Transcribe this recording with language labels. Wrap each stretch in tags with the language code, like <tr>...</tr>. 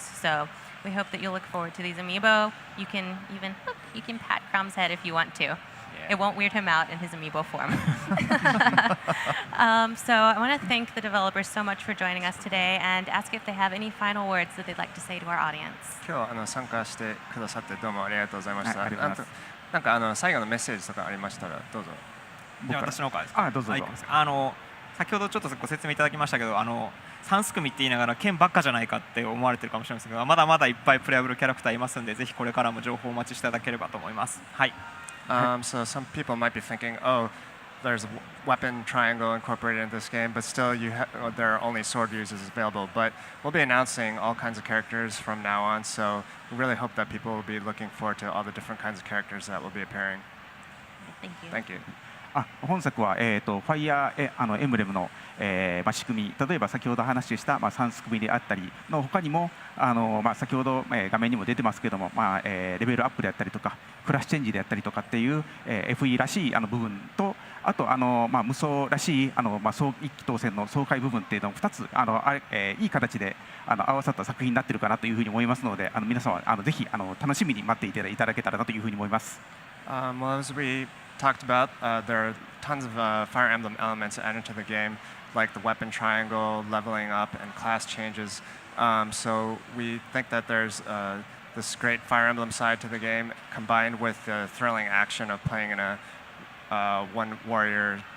<en>So we hope that you'll look forward to these amiibo. You can even you can pat Chrom's head if you want to. It won't weird him out in his amiibo form. So I want to thank the developers so much for joining us today and ask if they have any final words that they'd like to say to our audience.</en> <ja>今日参加してくださってどうもありがとうございました。はいありがとうございますなんか最後のメッセージとかありましたらどうぞ。じゃあ私の方からですか。どうぞどうぞ先ほどちょっとご説明いただきましたけど3すくみって言いながら剣ばっかじゃないかって思われてるかもしれませんけどまだまだいっぱいプレイアブルキャラクターいますんでぜひこれからも情報をお待ちしていただければと思います。はい。</ja> <en>So some people might be thinking, oh, there's a weapon triangle incorporated in this game, but still there are only sword users available. But we'll be announcing all kinds of characters from now on, so we really hope that people will be looking forward to all the different kinds of characters that will be appearing. Thank you. Thank you.</en> <ja>本作は、ファイヤーエンブレムの、仕組み例えば先ほど話した、3すくみであったりの他にも先ほど、画面にも出てますけども、レベルアップであったりとかクラスチェンジであったりとかっていう、FE らしい部分とあと無双らしい一気当選の爽快部分っていうのを2ついい形で合わさった作品になっているかなというふうに思いますので皆さんはぜひ楽しみに待っていただけたらなというふうに思います。</ja> <en>Well, as we talked about, there are tons of Fire Emblem elements added to the game, like the weapon triangle, leveling up, and class changes. So we think that there's this great Fire Emblem side to the game, combined with the thrilling action of playing in a one warrior</en>